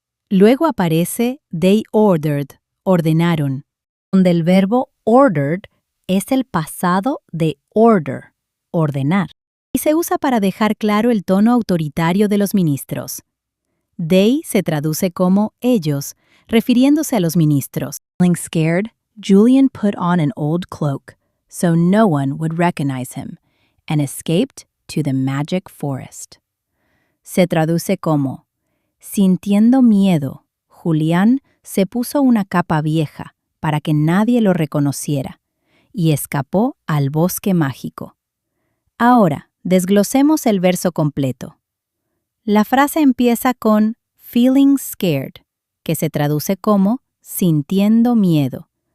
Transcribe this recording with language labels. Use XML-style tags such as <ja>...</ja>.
<es>Luego aparece</es> <en>they ordered,</en> <es>ordenaron, donde el verbo ordered es el pasado de order, ordenar, y se usa para dejar claro el tono autoritario de los ministros. They se traduce como ellos, refiriéndose a los ministros.</es> <en>Feeling scared, Julian put on an old cloak, so no one would recognize him, and escaped to the magic forest.</en> <es>Se traduce como, sintiendo miedo, Julián se puso una capa vieja para que nadie lo reconociera, y escapó al bosque mágico. Ahora, desglosemos el verso completo. La frase empieza con</es> <en>feeling scared,</en> <es>que se traduce como sintiendo miedo.</es>